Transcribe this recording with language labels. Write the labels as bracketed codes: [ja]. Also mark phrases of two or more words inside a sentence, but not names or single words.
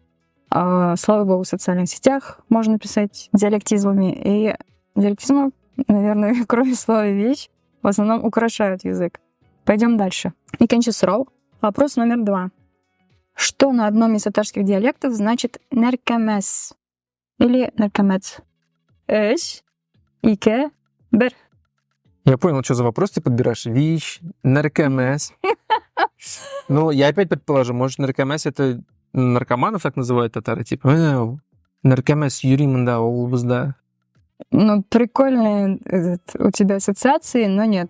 [ru] Слава богу, в социальных сетях можно писать диалектизмами. И диалектизмы, наверное, кроме слова «вещь», в основном украшают язык. Пойдем дальше. [tt] Икенче сұрау. [ru] Вопрос номер 2. Что на одном из татарских диалектов значит «неркемес» или «неркемец»? [tt] Эш, ике, бер. [ru] Я понял, что за вопрос ты подбираешь. Вещь, наркомес. Ну, я опять предположу, может, наркомес — это наркоманов так называют татары, типа, наркомес юримында, олбузда. Ну, прикольные у тебя ассоциации, но нет.